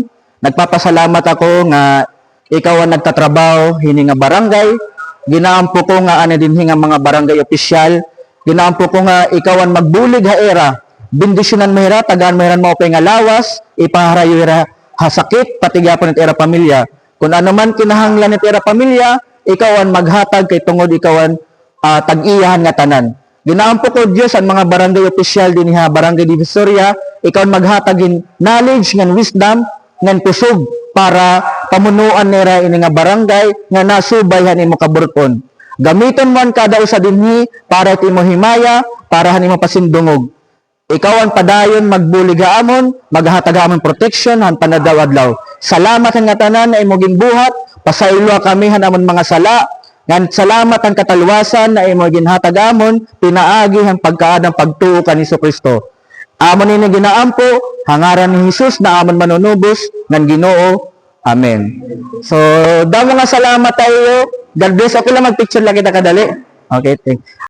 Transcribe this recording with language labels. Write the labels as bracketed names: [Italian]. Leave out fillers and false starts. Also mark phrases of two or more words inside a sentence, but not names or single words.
[Waray] Nagpapasalamat ako nga ikaw ang nagtatrabaho hini nga barangay. Ginaampo ko nga ano din nga mga barangay opisyal. Ginaampo ko nga ikaw ang magbulig ha era. Bendisyonan mo hira, tagaan mo hira mo opay nga lawas, ipaharayo hira hasakit, patigapon at era pamilya. Kung ano man kinahanglan at era pamilya, ikaw ang maghatag kay tungod ikaw ang tag-iyahan nga tanan. Ginaampo ko Diyos ang mga barangay opisyal din ha, barangay divisoria, ikaw ang maghatagin knowledge ngan wisdom ngan kusog para pamunuan nira ini nga barangay nga nasubayhan imo kaburkon. Gamiton mo ang kada usa dinhi para imo himaya, para hanimo pasindungog. Ikaw ang padayon magbulig amon, maghatag amon protection han panadaw-adlaw. Salamat nga tanan na imo ginbuhat, pasaylo kami han amon mga sala. Ngan salamat ang katalwasan na imo ginhatag amon, pinaagi ang pagkaadang pagtuo kan Kristo. Amon ini ginaampo, hangaran ni Jesus na amon manunubos ngan Ginoo. Amen. So, damo nga salamat tayo. [English] God bless. [Waray] Okay lang mag-picture lang kita kadali. [English] Okay, thank you.